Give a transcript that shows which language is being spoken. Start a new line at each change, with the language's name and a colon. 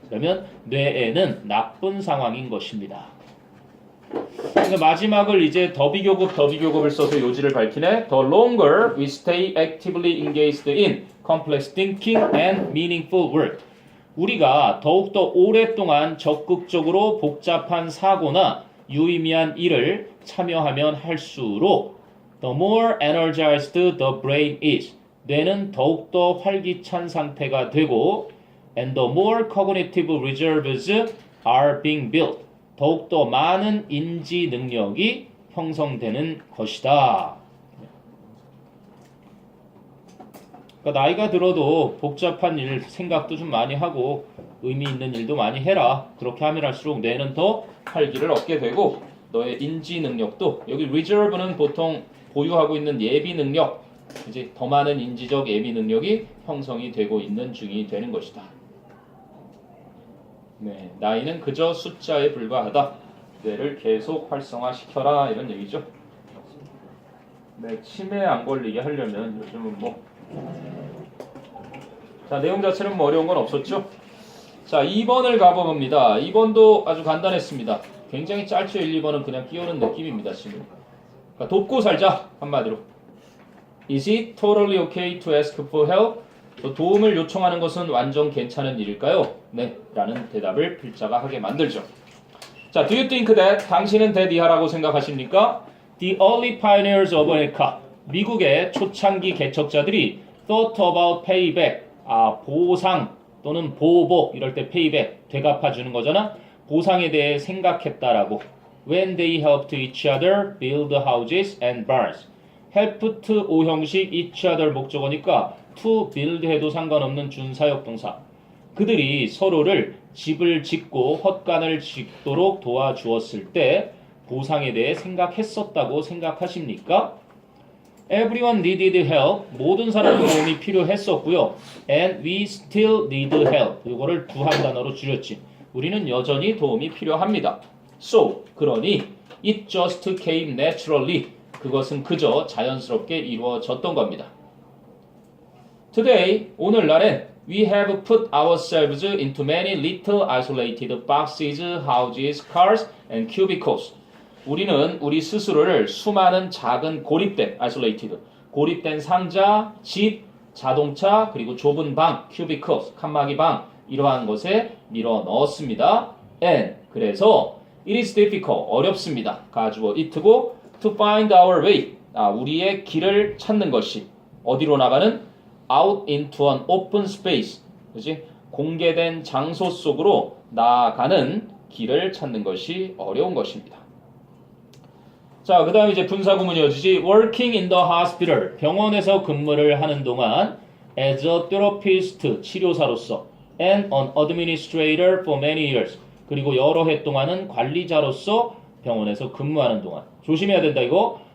Korean: 그러면 뇌에는 나쁜 상황인 것입니다. 마지막을 이제 더비교급을 써서 요지를 밝히네.
English: The longer we stay actively engaged in complex thinking and meaningful work.
Korean: 우리가 더욱더 오랫동안 적극적으로 복잡한 사고나 유의미한 일을 참여하면 할수록
English: the more energized the brain is.
Korean: 뇌는 더욱더 활기찬 상태가 되고
English: and the more cognitive reserves are being built.
Korean: 더욱더 많은 인지 능력이 형성되는 것이다. 그러니까 나이가 들어도 복잡한 일 생각도 좀 많이 하고 의미 있는 일도 많이 해라. 그렇게 하면 할수록 뇌는 더 활기를 얻게 되고 너의 인지 능력도 여기 reserve는 보통 보유하고 있는 예비 능력 이제 더 많은 인지적 예비 능력이 형성이 되고 있는 중이 되는 것이다. 네, 나이는 그저 숫자에 불과하다. 뇌를 계속 활성화시켜라 이런 얘기죠. 네, 치매 안 걸리게 하려면 요즘은 뭐 자, 내용 자체는 뭐 어려운 건 없었죠? 자, 2번을 가봅니다. 2번도 아주 간단했습니다. 굉장히 짧죠. 1, 2번은 그냥 끼우는 느낌입니다. 지금. 그러니까 돕고 살자 한마디로.
English: Is it totally okay to ask for help?
Korean: 도움을 요청하는 것은 완전 괜찮은 일일까요? 네, 라는 대답을 필자가 하게 만들죠.
English: 자, do you think that?
Korean: 당신은 that 이하라고 생각하십니까?
English: The early pioneers of America.
Korean: 미국의 초창기 개척자들이
English: thought about payback.
Korean: 보상 또는 보복 이럴 때 payback 되갚아주는 거잖아. 보상에 대해 생각했다라고.
English: When they helped each other build houses and barns.
Korean: helped 오형식 each other 목적어니까 to build 해도 상관없는 준사역 동사. 그들이 서로를 집을 짓고 헛간을 짓도록 도와주었을 때 보상에 대해 생각했었다고 생각하십니까?
English: Everyone needed help.
Korean: 모든 사람의 도움이 필요했었고요.
English: And we still need help.
Korean: 이거를 두 한 단어로 줄였지. 우리는 여전히 도움이 필요합니다.
English: So, 그러니 it just came naturally.
Korean: 그것은 그저 자연스럽게 이루어졌던 겁니다.
English: Today, 오늘날엔 we have put ourselves into many little isolated boxes, houses, cars, and cubicles.
Korean: 우리는 우리 스스로를 수많은 작은 고립된, isolated, 고립된 상자, 집, 자동차, 그리고 좁은 방, cubicles, 칸막이 방, 이러한 것에 밀어 넣었습니다.
English: And, 그래서 it is difficult, 어렵습니다.
Korean: 가주어 it고 to find our way, 우리의 길을 찾는 것이 어디로 나가는?
English: out into an open space, 그렇지?
Korean: 공개된 장소 속으로 나아가는 길을 찾는 것이 어려운 것입니다. 자, 그 다음에 이제 분사구문 이어지지.
English: working in the hospital,
Korean: 병원에서 근무를 하는 동안
English: as a therapist,
Korean: 치료사로서
English: and an administrator for many years,
Korean: 그리고 여러 해 동안은 관리자로서 병원에서 근무하는 동안. 조심해야 된다 이거.